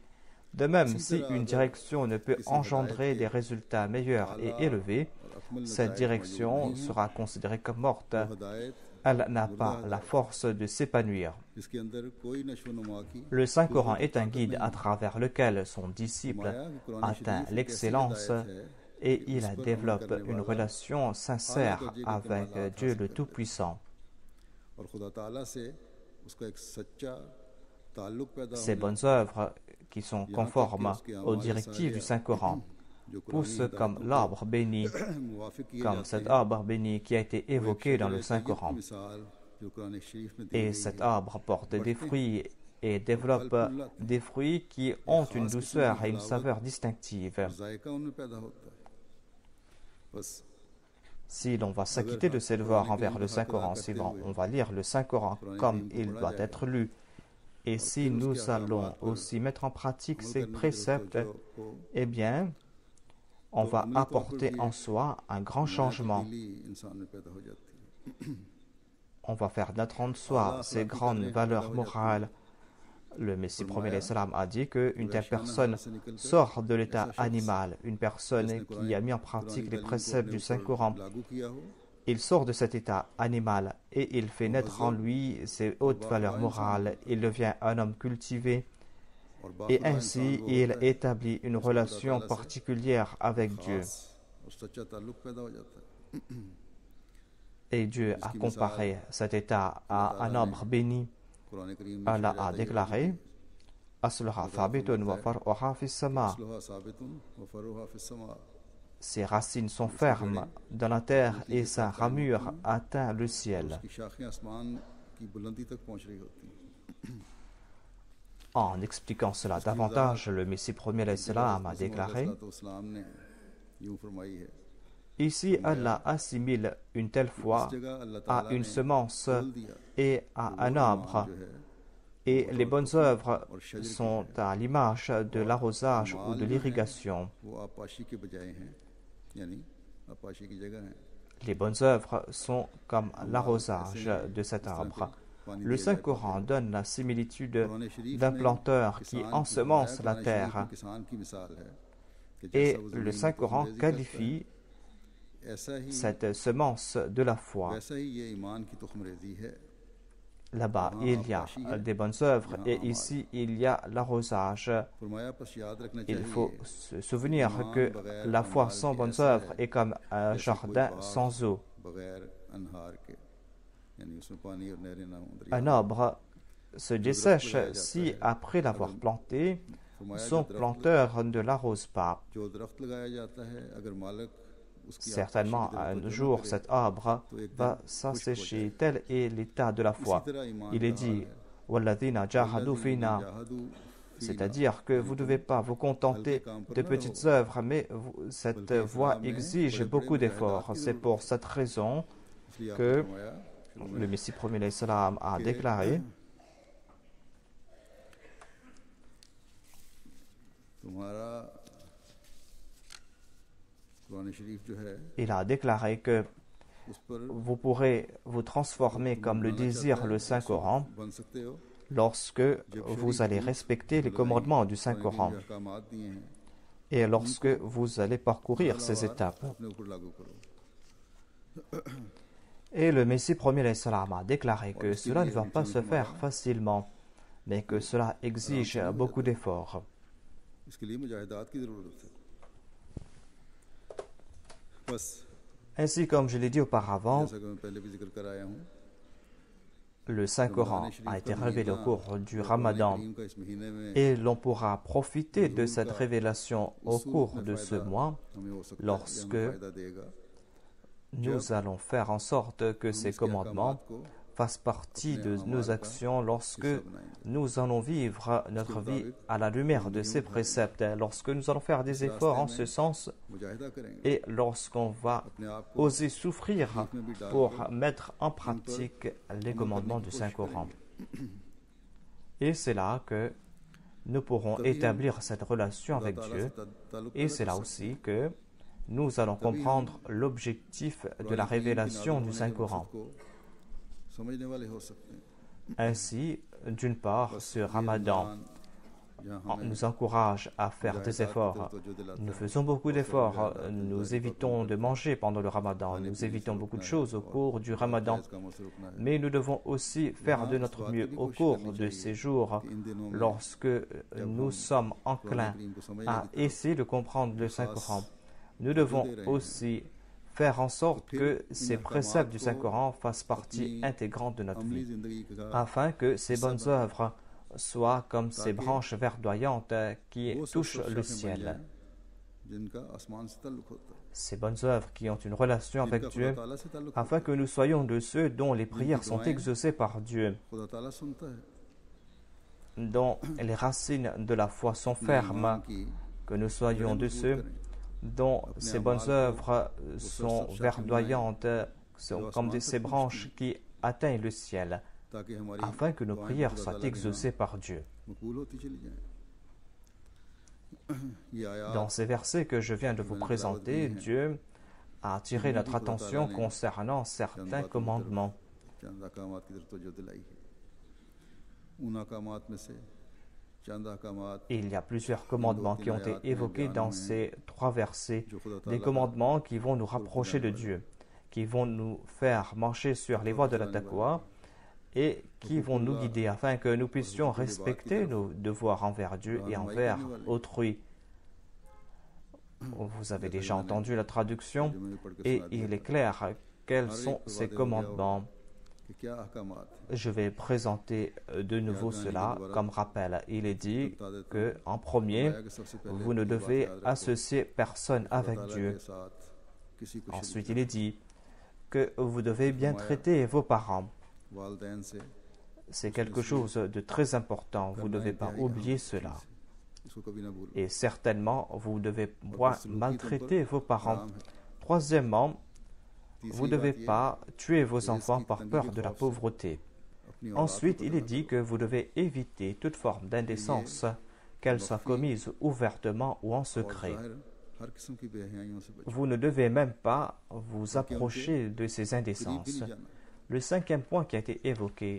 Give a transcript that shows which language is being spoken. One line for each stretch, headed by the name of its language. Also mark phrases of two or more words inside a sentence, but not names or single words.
French: De même, si une direction ne peut engendrer des résultats meilleurs et élevés,
Urdu: اور اکمل
French: cette
Urdu: नताइज
French: direction
Urdu: موجود نہیں
French: sera considérée comme morte.
Urdu: ہے ہدایت
French: Elle n'a pas la force de s'épanouir.
Urdu: جس کے اندر کوئی نشوونما کی
French: Le Saint-Coran est un guide à travers lequel son disciple
Urdu: مایہ کہ قرآن
French: atteint
Urdu: شریف ایک ایسی
French: l'excellence
Urdu: ہدایت ہے
French: et il développe une relation sincère avec Dieu le Tout-Puissant.
Urdu: اور خدا تعالیٰ سے اس کا ایک سچا تعلق پیدا
French: Ces
Urdu: होना
French: bonnes œuvres qui sont conformes aux directives du Saint-Coran
Urdu: जो
French: poussent comme l'arbre béni,
Urdu: موافق کیے
French: comme
Urdu: जाते
French: cet
Urdu: हैं
French: arbre béni qui a été évoqué dans le Saint-Coran.
Urdu: مثال جو قرآن شریف میں دی
French: Et
Urdu: गई
French: cet
Urdu: है
French: arbre porte des fruits et développe des fruits qui ont une douceur et une saveur distinctive.
Urdu: ذائقہ ان میں پیدا ہوتا ہے بس
French: Si l'on va s'acquitter de ses devoirs envers le Saint-Coran, si on va lire le Saint-Coran comme il doit être lu, et si nous allons aussi mettre en pratique ces préceptes, eh bien, on va apporter en soi un grand changement.
Urdu: انسان میں پیدا ہو جاتی ہے
French: On va faire naître en soi ces grandes valeurs morales. Le Messie premier salam a dit qu'une telle personne sort de l'état animal, une personne qui a mis en pratique les préceptes du Saint-Coran.
Urdu: لاگو کیا ہو
French: Il sort de cet état animal et il fait naître en lui ces hautes valeurs morales. Il devient un homme cultivé
Urdu: और
French: et
Urdu: बाखुदा
French: ainsi
Urdu: انسان وہ
French: il
Urdu: ہوتا ہے
French: établit une relation particulière avec Dieu.
Urdu: خاص اور سچا تعلق پیدا ہو جاتا ہے
French: Et Dieu a comparé cet état à un arbre béni.
Urdu: قرآن کریم میں
French: Allah
Urdu: लिखा
French: a
Urdu: جاتا ہے
French: déclaré
Arabic: أصلها ثابت وفرعها في السماء. أصلها ثابت وفرعها في السماء
French: Ses racines sont fermes dans la terre et sa ramure atteint le ciel.
Urdu: اس کی شاخیں آسمان کی بلندی تک پہنچ رہی ہوتی ہیں
French: En expliquant cela davantage, le Messie premier
Arabic: علیہ السلام
French: a déclaré
Urdu: اسلام نے یوں فرمائی ہے
French: Ici, Allah assimile une telle foi
Urdu: اس جگہ اللہ
French: à
Urdu: ताला
French: une
Urdu: ने
French: semence
Urdu: بول دیا
French: et à un arbre,
Urdu: جو ہے
French: et les bonnes œuvres sont à l'image de l'arrosage ou de l'irrigation.
Urdu: وہ آبپاشی کے بجائے ہیں یعنی آبپاشی کی جگہ ہے
French: Les bonnes œuvres sont comme l'arrosage de cet arbre. Le Saint-Coran donne la similitude d'un planteur qui ensemence la terre,
Urdu: کسان کی مثال ہے کہ
French: et
Urdu: جیسا وہ
French: le
Urdu: زمین کو
French: Saint-Coran
Urdu: तंदुरुस्ती
French: qualifie
Urdu: کرتا ہے، ایسا ہی
French: cette semence de la foi.
Urdu: ویسا ہی یہ ایمان کی تخم ریزی ہے
French: Là-bas, il y a des bonnes œuvres et ici, il y a l'arrosage.
Urdu: فرمایا بس یاد رکھنا
French: Il faut
Urdu: चाहिए
French: se souvenir que la foi sans bonnes œuvres est comme un jardin sans eau.
Urdu: بغیر انہار کے یعنی اس میں پانی اور نہریں نہ ہوں
French: Un arbre se dessèche si, après l'avoir planté, son planteur ne l'arrose pas.
Urdu: جو درخت لگایا جاتا ہے اگر مالک اس کی
French: Certainement, un jour, cet arbre va s'assécher. Tel est l'état de la foi. Il est dit,
Arabic: وَالَّذِينَ جَاهَدُوا فِينَا,
French: c'est-à-dire que vous ne devez pas vous contenter de petites œuvres, mais cette voie exige beaucoup d'efforts. C'est pour cette raison que le Messie premier
Arabic: alayhi salam
French: a déclaré
Urdu: تمہارا قرآن شریف جو ہے
French: il a déclaré que
Urdu: اس پر
French: vous pourrez vous transformer comme le désire le Saint-Coran
Urdu: بن سکتے ہو
French: lorsque vous allez respecter les commandements du Saint-Coran
Urdu: احکامات دیے ہیں
French: et lorsque vous allez parcourir ces étapes.
Urdu: اپنے اوپر لاگو کرو
French: Et le Messie premier
Arabic: alayhi salam
French: a déclaré que cela ne va pas se faire facilement, mais que cela exige beaucoup d'efforts.
Urdu: اس کے لیے مجاہدات کی ضرورت ہے بس
French: Ainsi, comme je l'ai dit auparavant,
Urdu: جیسا کہ میں پہلے بھی ذکر کر آیا ہوں
French: le Saint-Coran a été révélé au cours du Ramadan
Urdu: کریم کا اس مہینے میں
French: et l'on pourra profiter de cette révélation au cours de ce mois
Urdu: ہمیں ہو سکتا ہے
French: lorsque
Urdu: کہ ہمیں فائدہ دے گا
French: nous allons faire en sorte que ces commandements fassent partie de nos actions lorsque nous allons vivre notre vie à la lumière de ces préceptes, lorsque nous allons faire des efforts en ce sens
Urdu: مجاہدہ کریں گے
French: et lorsqu'on va
Urdu: اپنے آپ کو
French: oser souffrir pour mettre en pratique les commandements du Saint-Coran. Et c'est là que nous pourrons établir cette relation avec Dieu, et c'est là aussi que nous allons comprendre l'objectif de la révélation du Saint-Coran.
Urdu: کو سمجھنے والے ہو سکتے ہیں
French: Ainsi, d'une part, ce Ramadan
Urdu: जहाँ
French: nous encourage à faire des efforts. Nous faisons beaucoup d'efforts. Nous évitons de manger pendant le Ramadan. Nous évitons beaucoup de choses au cours du Ramadan.
Urdu: کام سے رکنا ہے
French: Mais nous devons aussi faire de notre mieux au cours de ces jours
Urdu: ان دنوں میں
French: lorsque nous sommes enclins
Urdu: کریم کو سمجھ
French: à essayer de comprendre le Saint-Coran. Nous devons aussi faire en sorte que ces préceptes du Saint-Coran fassent partie intégrante de notre
Urdu: अमली
French: vie,
Urdu: زندگی کا
French: afin que ces bonnes œuvres soient comme ces branches verdoyantes qui
Urdu: وہ سب
French: touchent le
Urdu: شاخیں بن
French: ciel.
Urdu: جائیں، جن کا آسمان سے تعلق ہوتا ہے
French: Ces bonnes œuvres qui ont une relation avec
Urdu: जिनका
French: Dieu,
Urdu: خدا تعالیٰ سے تعلق
French: afin que nous soyons de ceux dont les prières sont
Urdu: दुआएं
French: exaucées par Dieu,
Urdu: خدا تعالیٰ سنتا ہے
French: dont les racines de la foi sont fermes,
Urdu: की
French: que nous soyons de ceux dont ces bonnes œuvres sont verdoyantes, sont comme ces branches qui atteignent le ciel,
Urdu: تاکہ ہماری
French: afin que nos
Urdu: दुआएं
French: prières
Urdu: खुदा
French: soient
Urdu: تعالیٰ کے
French: exaucées par Dieu.
Urdu: یہاں مقبول ہوتی چلی جائیں یہ آیت
French: Dans ces versets que je viens de vous présenter, Dieu a attiré notre attention concernant certains commandements.
Urdu: چند احکامات کی طرف توجہ دلائی ہے ان احکامات میں سے چند احکامات
French: Il y a plusieurs commandements qui ont été évoqués dans ces trois versets, des commandements qui vont nous rapprocher de Dieu, qui vont nous faire marcher sur les voies de la taqwa et qui vont nous guider afin que nous puissions respecter nos devoirs envers Dieu et envers autrui. Vous avez déjà entendu la traduction et il est clair quels sont ces commandements.
Urdu: کہ کیا احکامات ہیں.
French: Je vais présenter de nouveau cela comme rappel. Il est dit que, en premier,
Urdu: بتایا کہ سب سے پہلے
French: vous ne
Urdu: یہ بات
French: devez
Urdu: یاد رکھو
French: associer personne
Urdu: کہ خدا
French: avec
Urdu: ताला
French: Dieu.
Urdu: کے ساتھ کسی کو
French: Ensuite,
Urdu: शरीक
French: il est dit que vous devez bien traiter vos parents.
Urdu: نہ- والدین سے
French: C'est quelque chose de très important. Vous ne devez pas oublier cela.
Urdu: اس کو کبھی نہ بھولو.
French: Et certainement, vous ne devez point maltraiter vos parents.
Urdu: حرام ہے.
French: Troisièmement, vous ne
Urdu: तीसरी
French: devez
Urdu: بات یہ
French: pas tuer vos enfants par peur de la pauvreté.
Urdu: اپنی اولاد
French: Ensuite,
Urdu: को
French: il est dit que vous devez éviter toute forme d'indécence, qu'elle soit commise ouvertement ou en
Urdu: और
French: secret.
Urdu: ظاہر ہر قسم کی بے حیائیوں سے بچو.
French: Vous ne devez même pas vous approcher de ces
Urdu: قریب بھی
French: indécences.
Urdu: نہیں جانا.
French: Le cinquième point qui a été évoqué